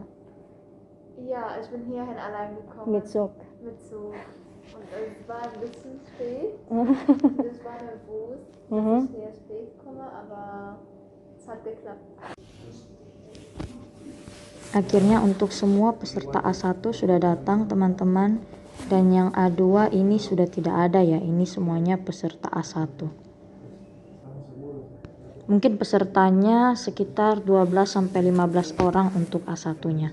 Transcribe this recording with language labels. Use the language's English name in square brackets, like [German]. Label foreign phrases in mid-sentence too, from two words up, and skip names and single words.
[German] Ja, ich bin hierhin allein gekommen. mit Zug? Mit Zug. Und es war ein bisschen spät. Ich war nervös, dass ich hier spät komme, aber es hat geklappt. [Indonesian] Akhirnya untuk semua peserta A1 sudah datang, teman-teman. Dan yang A2 ini sudah tidak ada ya, ini semuanya peserta A1. Mungkin pesertanya sekitar 12-15 orang untuk A1-nya.